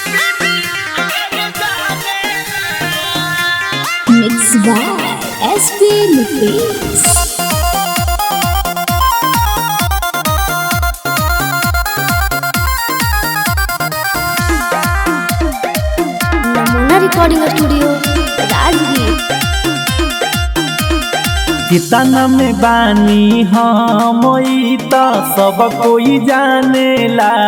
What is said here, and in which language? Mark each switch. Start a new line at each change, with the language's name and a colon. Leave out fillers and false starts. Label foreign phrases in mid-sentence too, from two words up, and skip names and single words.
English: Mixed by SP Nipesh. Namuna Recording Studio, Rajgir.
Bhojpuri: कितना में बानी हम त सब कोई जानेला।